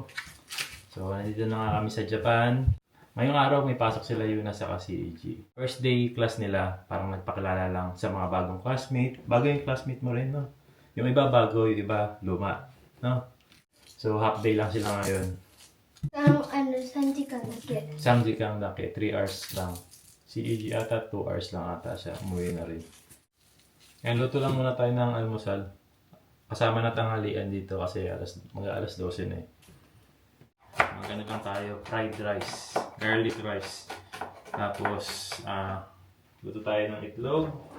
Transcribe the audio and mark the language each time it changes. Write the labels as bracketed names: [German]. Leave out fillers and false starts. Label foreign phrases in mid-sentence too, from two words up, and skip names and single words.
[Filipino] So, nandito na nga kami sa Japan. Ngayong araw may pasok sila Yuna sa CAG. [English] First day class [Filipino] nila, parang nagpakilala lang sa mga bagong classmate. Bago yung classmate mo rin, no? Yung iba bago, yung iba luma, no? So, half day lang sila ngayon. [Japanese] 3 時間だけ。 3時間だけ, 3 hours lang. [Filipino] CAG ata, 2 hours lang ata siya. Umuwi na rin. Ngayon, luto lang muna tayo ng almusal. Kasama na tanghalian dito kasi mag-alas 12 na eh. Magano lang tayo, [English] fried rice, garlic rice. [Filipino] Tapos, luto tayo ng itlog.